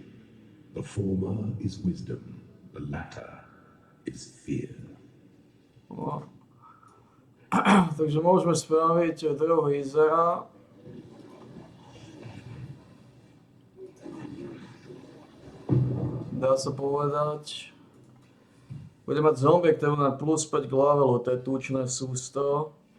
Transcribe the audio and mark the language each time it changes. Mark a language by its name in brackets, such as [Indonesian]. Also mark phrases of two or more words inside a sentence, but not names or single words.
[English] The former is wisdom, the latter is fear. [Slovak] No. Takže môžeme spraviť druhý zera. Dá sa povedať. Bude mať zombie, ktorý má plus 5 k levelu, to je tučné sústo.